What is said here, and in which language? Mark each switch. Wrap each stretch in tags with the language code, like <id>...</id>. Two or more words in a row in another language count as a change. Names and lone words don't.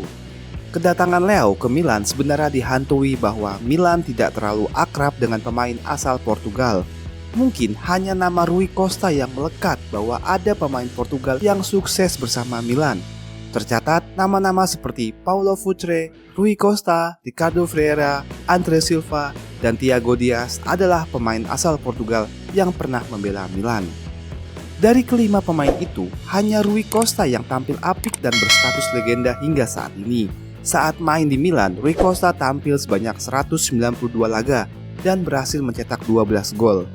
<id>Kedatangan Leao ke Milan sebenarnya dihantui bahwa Milan tidak terlalu akrab dengan pemain asal Portugal. Mungkin hanya nama Rui Costa yang melekat bahwa ada pemain Portugal yang sukses bersama Milan. Tercatat nama-nama seperti Paulo Futre, Rui Costa, Ricardo Ferreira, André Silva, dan Thiago Dias adalah pemain asal Portugal yang pernah membela Milan. Dari kelima pemain itu, hanya Rui Costa yang tampil apik dan berstatus legenda hingga saat ini. Saat main di Milan, Rui Costa tampil sebanyak 192 laga dan berhasil mencetak 12 gol.</id>